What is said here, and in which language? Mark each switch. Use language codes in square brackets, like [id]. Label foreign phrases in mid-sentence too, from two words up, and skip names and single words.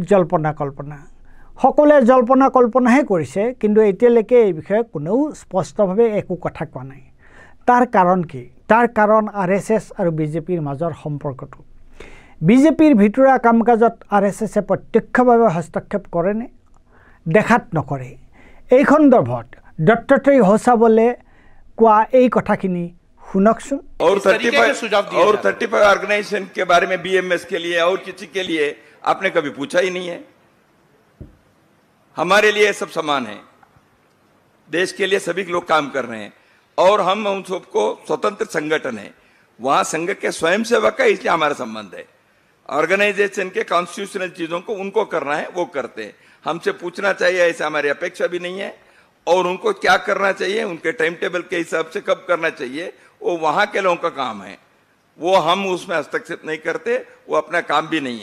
[as] জল্পনা কল্পনা সকলোৱে জল্পনা কল্পনাহে কৰিছে কিন্তু এতিয়ালৈকে এই বিষয়ে কোনেও স্পষ্টভাৱে একো কথা কোৱা নাই তাৰ কাৰণ কি তাৰ কাৰণ আৰএছএছ আৰু বিজেপিৰ মাজৰ সম্পৰ্কটো বিজেপিৰ ভিতৰুৱা কামকাজত আৰএছএছে প্ৰত্যক্ষভাৱে হস্তক্ষেপ কৰেনে দেখাত নকৰে এই সন্দৰ্ভত দত্তাত্ৰেয় হোসাবলে কোৱা এই কথাখিনি শুনকচোন [hi] और 35 ऑर्गेनाइजेशन के बारे में बीएमएस के लिए और किसी के लिए आपने कभी पूछा ही नहीं है हमारे लिए सब समान है देश के लिए सभी लोग काम कर रहे हैं और हम उन सबको स्वतंत्र संगठन है वहां संघ के स्वयंसेवक का इसलिए हमारा संबंध है ऑर्गेनाइजेशन के कॉन्स्टिट्यूशनल चीजों को उनको करना है वो करते हैं हमसे पूछना चाहिए ऐसे हमारी अपेक्षा भी नहीं है और उनको क्या करना चाहिए उनके [en] time table [hi] के हिसाब से कब करना चाहिए वो वहां के लोगों का काम है वो हम उसमें हस्तक्षेप नहीं करते वो अपना काम भी नहीं है